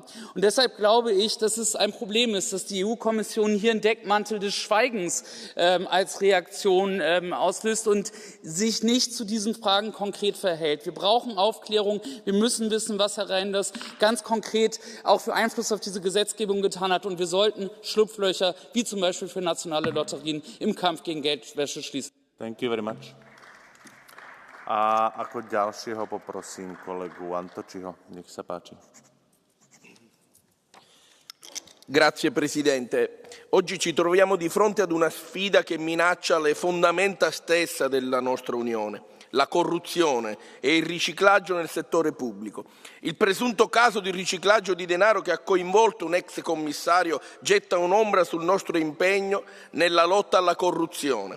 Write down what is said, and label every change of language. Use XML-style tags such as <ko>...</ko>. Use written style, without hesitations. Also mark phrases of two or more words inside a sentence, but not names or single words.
<de>Und deshalb glaube ich, dass es ein Problem ist, dass die EU-Kommission hier einen Deckmantel des Schweigens als Reaktion auslöst und sich nicht zu diesen Fragen konkret verhält. Wir brauchen Aufklärung. Wir müssen wissen, was Herr Reynders ganz konkret auch für Einfluss auf diese Gesetzgebung getan hat. Und wir sollten Schlupflöcher, wie zum Beispiel für nationale Lotterien, im Kampf gegen Geldwäsche schließen.</de> <en>Thank you very much.</en> <sk>A ako ďalšieho poprosím kolegu Antočiho. Nech sa páči.</sk> <it>Grazie Presidente. Oggi ci troviamo di fronte ad una sfida che minaccia le fondamenta stessa della nostra Unione, la corruzione e il riciclaggio nel settore pubblico. Il presunto caso di riciclaggio di denaro che ha coinvolto un ex commissario getta un'ombra sul nostro impegno nella lotta alla corruzione.</it>